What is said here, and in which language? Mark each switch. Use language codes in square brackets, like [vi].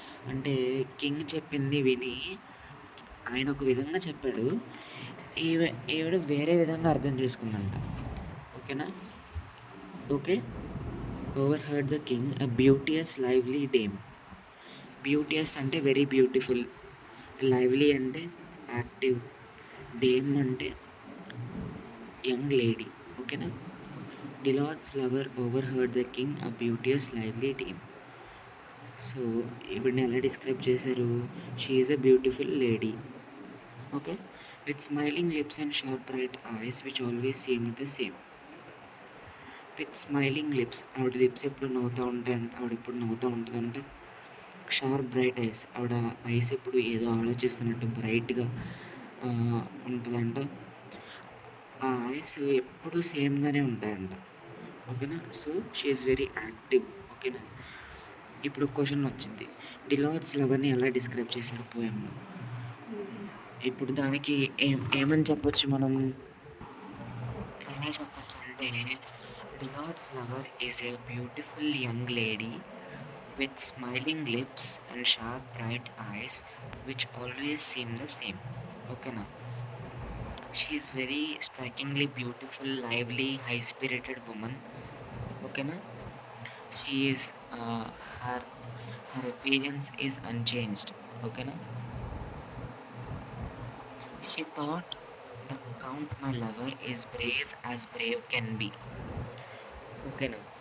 [te] అంటే కింగ్ చెప్పింది విని ఆయన ఒక విధంగా చెప్పాడు, ఈవిడ వేరే విధంగా అర్థం చేసుకుందంట. ఓకేనా? [en] Okay, overheard the king, a beauteous lively dame. Beauteous అంటే very beautiful, lively అంటే active, dame అంటే young lady. [te] ఓకేనా? [en] Delott's lover overheard the king, a beauteous lively dame. So [te] ఇవిడిని ఎలా డిస్క్రైబ్ చేశారు? [en] She is a beautiful lady. Okay, with smiling lips and sharp bright eyes which always seemed the same. With smiling lips, [te] ఆవిడ lips ఎప్పుడు నవ్వుతూ ఉంటాయంట, ఆవిడ ఎప్పుడు నవ్వుతూ ఉంటుందంటే. [en] sharp bright eyes, [te] ఆవిడ ఐస్ ఎప్పుడు ఏదో ఆలోచిస్తున్నట్టు బ్రైట్గా ఉంటుందంట. ఆ ఐస్ ఎప్పుడు సేమ్గానే ఉంటాయంట. ఓకేనా? [en] So she is very active. [te] ఓకేనా? ఇప్పుడు క్వశ్చన్ వచ్చింది, డిలాట్స్ లవర్ని ఎలా డిస్క్రైబ్ చేశారు పోయంలో? ఇప్పుడు దానికి ఏమని చెప్పొచ్చు మనం? ఎలా చెప్పొచ్చు అంటే, [en] Delott's lover is a beautiful young lady with smiling lips and sharp bright eyes which always seem the same. [te] ఓకేనా? [en] She is very strikingly beautiful, lively, high spirited woman. ఓకేనా? She is her her appearance is unchanged. ఓకేనా? She thought the count my lover is brave as brave can be. ఓకేనా?